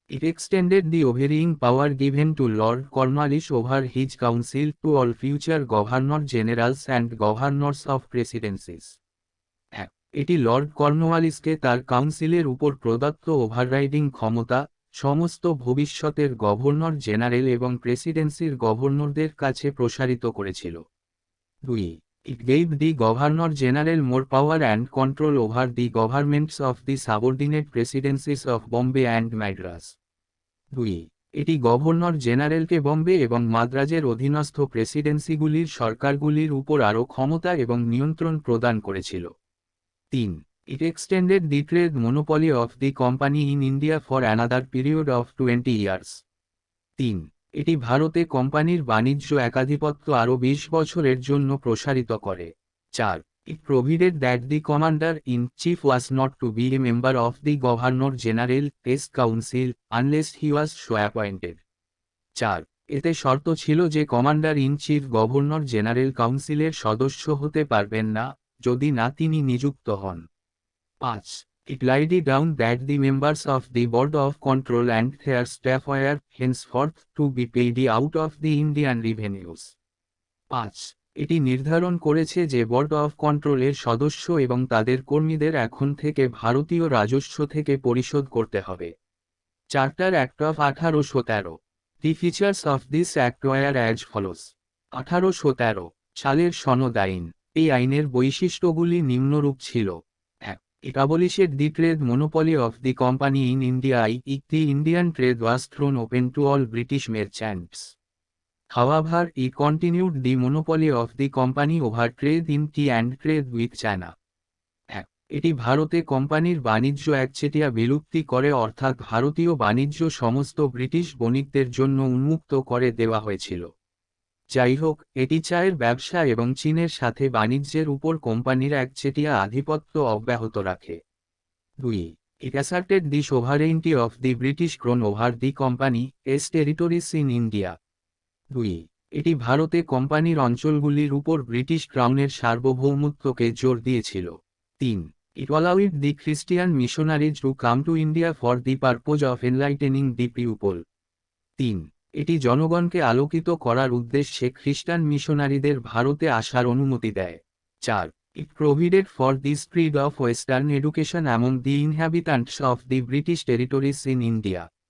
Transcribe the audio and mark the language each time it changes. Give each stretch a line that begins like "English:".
English: It extended the overseeing power given to Lord Cornwallis over his council to all future governor generals and governors of presidencies.
Bangla: 1. এটি Lord কর্নওয়ালিসকে তার কাউন্সিলের উপর প্রদত্ত overriding ক্ষমতা সমস্ত ভবিষ্যতের গভর্নর জেনারেল এবং প্রেসিডেন্সির গভর্নরদের কাছে প্রসারিত করেছিল।
English: 2. It gave the Governor General more power and control over the governments of the subordinate presidencies of Bombay and Madras.
Bangla: 2. এটি গভর্নর জেনারেলকে বম্বে এবং মাদ্রাজের অধীনস্থ প্রেসিডেন্সিগুলির সরকারগুলির উপর আরও ক্ষমতা এবং নিয়ন্ত্রণ প্রদান করেছিল।
English: 3. It extended the trade monopoly of the company in India for another period of 20 years.
Bangla: 3. এটি ভারতে কোম্পানির বাণিজ্য একাধিপত্য আরও 20 বছরের জন্য প্রসারিত করে।
English: 4. It provided that the commander-in-chief was not to be a member of the Governor General's Council unless he was so appointed.
Bangla: 4. এতে শর্ত ছিল যে কমান্ডার-ইন-চিফ গভর্নর জেনারেল কাউন্সিলের সদস্য হতে পারবেন না, যদি না তিনি নিযুক্ত হন।
English: 5. It laid down that the members of the Board of Control and their staff were henceforth to be paid out of the Indian revenues.
Bangla: 5. এটি নির্ধারণ করেছে যে বোর্ড অফ কন্ট্রোলের সদস্য এবং তাদের কর্মীদের এখন থেকে ভারতীয় রাজস্ব থেকে পরিশোধ করতে হবে।
English: Charter act of 1813। The features of this act were as follows.
Bangla: 1813 সালের সনদ আইন। এই আইনের বৈশিষ্ট্যগুলি নিম্নরূপ ছিল: 1.
English: It abolished the trade monopoly of the company in India. The Indian trade was thrown open to all British merchants. However, it continued the monopoly of the company over trade in tea and trade with China.
Bangla: 1. এটি ভারতে কোম্পানির বাণিজ্য একচেটিয়া বিলুপ্তি করে, অর্থাৎ ভারতীয় বাণিজ্য সমস্ত ব্রিটিশ বণিকদের জন্য উন্মুক্ত করে দেওয়া হয়েছিল। যাই হোক, এটি চায়ের ব্যবসা এবং চীনের সাথে বাণিজ্যের উপর কোম্পানির একচেটিয়া আধিপত্য অব্যাহত রাখে। 2.
English: It asserted the sovereignty of the British Crown over the company's territories in India. 2.
Bangla: এটি ভারতে কোম্পানির অঞ্চলগুলির উপর ব্রিটিশ ক্রাউনের সার্বভৌমত্বকে জোর দিয়েছিল।
English: 3. It allowed the Christian missionaries to come to India for the purpose of enlightening the people.
Bangla: 3. এটি জনগণকে আলোকিত করার উদ্দেশ্যে খ্রিস্টান মিশনারিদের ভারতে আসার অনুমতি দেয়।
English: 4. It provided for the spread of Western education among the inhabitants of the British territories in India.